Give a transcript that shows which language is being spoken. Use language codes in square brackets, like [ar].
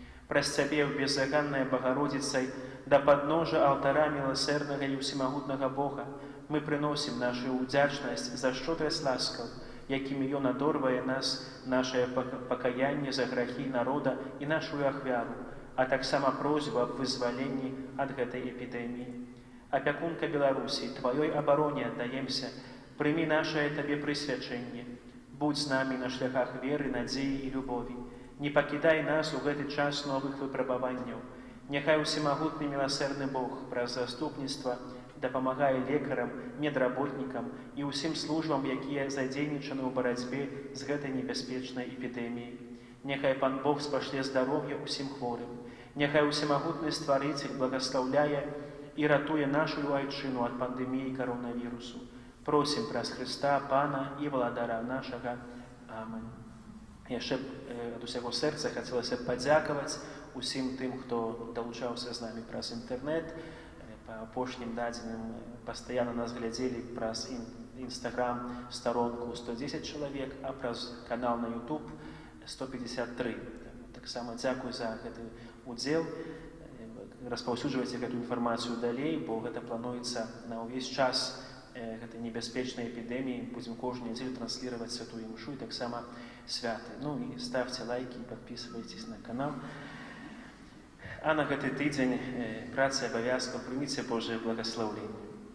[be] Праз Цябе ў беззаганнай Багародзіцай да падножа алтара міласэрнага і ўсемагутнага Бога мы прыносім нашу ўдзячнасць за шчодрасць ласкаў, якімі Ён адорвае нас, нашае пакаянне за грахі народа і нашу ахвяру, а таксама просьбу аб вызваленні ад гэтай эпідэміі. Апякунка Беларусі, Тваёй абароне аддаемся, прымі нашае Табе прысвячэнне. Будь з намі на шляхах веры, надзеі і любові. Не пакідай нас у гэты час новых выпрабаванняў. Няхай усемагутны міласэрны Бог праз заступніцтва дапамагае лекарам, медработнікам і ўсім службам, якія задзейнічаны ў барацьбе з гэтай небяспечнай эпідэміяй. Няхай Пан Бог спашле здароўе ўсім хворым. Няхай усемагутны Стварыцель благаслаўляе і ратуе нашу айчыну ад пандэміі каронавірусу. Просім праз Хрыста, Пана і Валадара нашага. Амэн. Яшчэ ад усяго сэрца хацелася б падзякаваць усім тым, хто далучаўся з намі праз інтэрнэт. Па апошнім дадзеным пастаянна нас глядзелі праз Інстаграм старонку 110 чалавек, а праз канал на YouTube 153. Таксама дзякуй за гэты удзел. Распаўсюджвайце гэту інфармацыю далей, бо гэта плануецца на ўвесь час гэтай небяспечнай эпідэміі. Будзем кожную нядзелю трансліраваць святую імшу і таксама святы. [ru] Ну і ставьте лайки, подписывайтесь на канал. [be] А на гэты тыдзень працы абавязкаў прыміце Божае благаслаўленне.